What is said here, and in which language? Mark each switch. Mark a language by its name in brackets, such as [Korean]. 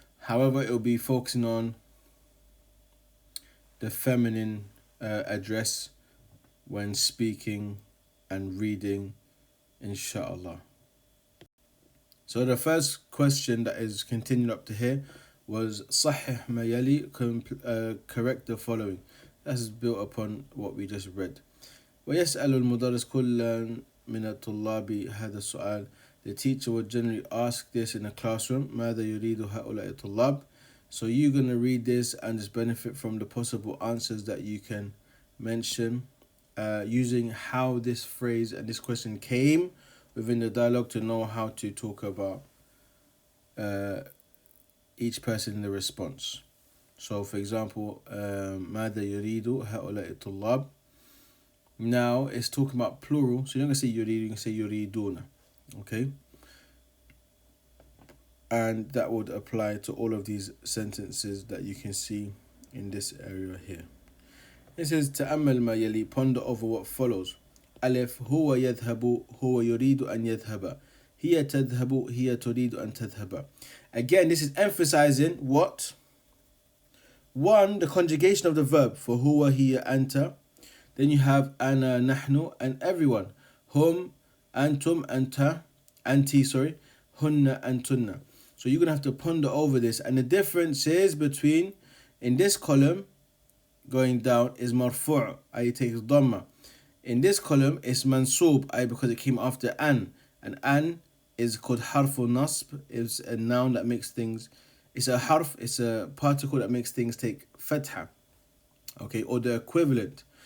[English] However, it will be focusing on the feminine address when speaking and reading, inshallah. So the first question that is continued up to here was [Arabic] صحح ما يلي, [English] correct the following. That's built upon what we just read. [Arabic] ويسأل المدرس كل من الطلاب هذا السؤال. [English] The teacher would generally ask this in a classroom. [Arabic] ماذا يريد هؤلاء الطلاب? [English] So you're going to read this and just benefit from the possible answers that you can mention using how this phrase and this question came within the dialogue to know how to talk about each person in the response. So for example, [Arabic] ماذا يريد هؤلاء الطلاب? [English] Now it's talking about plural, so you're not going to say يريد, you can say يريدون. Okay? And that would apply to all of these sentences that you can see in this area here. It says [Arabic] تأمل ما يلي, [English] ponder over what follows. [Arabic] ألف هو يذهب, هو يريد أن يذهب. هي تذهب, هي تريد أن تذهب. [English] Again, this is emphasizing what? One, the conjugation of the verb for [Arabic] هو, هي, أنت. [English] Then you have [Arabic] أنا, نحن, [English] and everyone. [Arabic] هم, أنتم, أنت, أنتي, [English] sorry. [Arabic] هن, أنتن. [English] So you're going to have to ponder over this. And the difference is between, in this column, going down, is marfu', it takes dhamma. In this column, it's mansub, because it came after an. And an is called harfu nasb. It's a noun that makes things, it's a harf, it's a particle that makes things take fatha. Okay, or the equivalent.